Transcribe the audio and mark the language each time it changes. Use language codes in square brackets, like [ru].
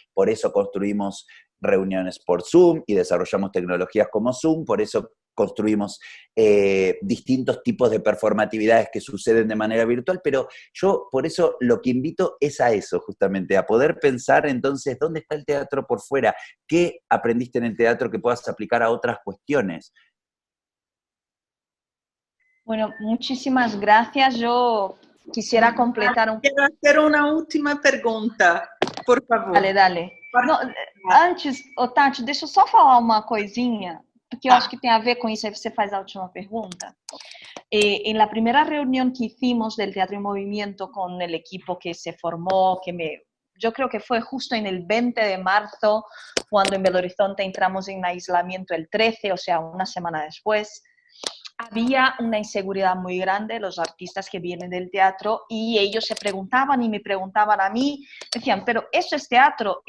[es] Por eso construimos reuniones por Zoom y desarrollamos tecnologías como Zoom, por eso construimos distintos tipos de performatividades que suceden de manera virtual, pero yo por eso lo que invito es a eso, justamente, a poder pensar entonces dónde está el teatro por fuera, qué aprendiste en el teatro que puedas aplicar a otras cuestiones. Bueno, muchísimas gracias. Yo quisiera completar un... Quiero hacer una última pregunta, por favor. Dale. [pt] Não, antes, Tati, deixa eu só falar uma coisinha, porque eu acho que tem a ver com isso, aí você faz a última pregunta. [es] En la primera reunión que hicimos del Teatro en Movimiento con el equipo que se formó, yo creo que fue justo en el 20 de marzo, cuando en Belo Horizonte entramos en aislamiento el 13, o sea, una semana después, había una inseguridad muy grande, los artistas que vienen del teatro, y ellos se preguntaban y me preguntaban a mí, decían, ¿pero eso es teatro?